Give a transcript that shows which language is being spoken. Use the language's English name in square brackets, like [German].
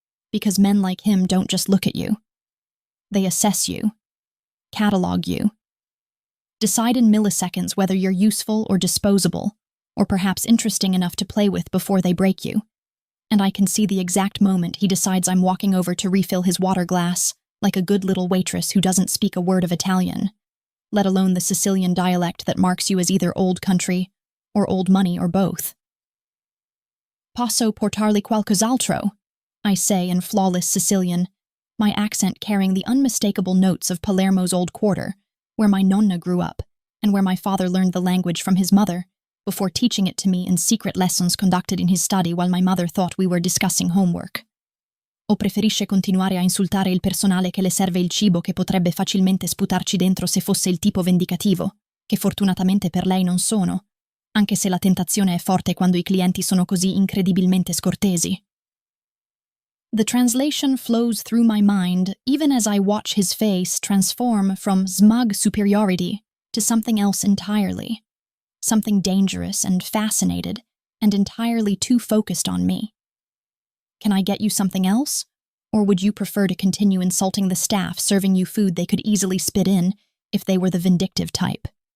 [English] Because men like him don't just look at you. They assess you, catalog you, decide in milliseconds whether you're useful or disposable, or perhaps interesting enough to play with before they break you. And I can see the exact moment he decides I'm walking over to refill his water glass, like a good little waitress who doesn't speak a word of Italian, let alone the Sicilian dialect that marks you as either old country or old money or both. [Italian] Posso portarli qualcos'altro? [English] I say in flawless Sicilian, my accent carrying the unmistakable notes of Palermo's old quarter, where my nonna grew up, and where my father learned the language from his mother, before teaching it to me in secret lessons conducted in his study while my mother thought we were discussing homework. [Italian] O preferisce continuare a insultare il personale che le serve il cibo che potrebbe facilmente sputarci dentro se fosse il tipo vendicativo, che fortunatamente per lei non sono, anche se la tentazione è forte quando i clienti sono così incredibilmente scortesi. [English] The translation flows through my mind even as I watch his face transform from smug superiority to something else entirely. something dangerous and fascinated, and entirely too focused on me. Can I get you something else? Or would you prefer to continue insulting the staff serving you food they could easily spit in if they were the vindictive type?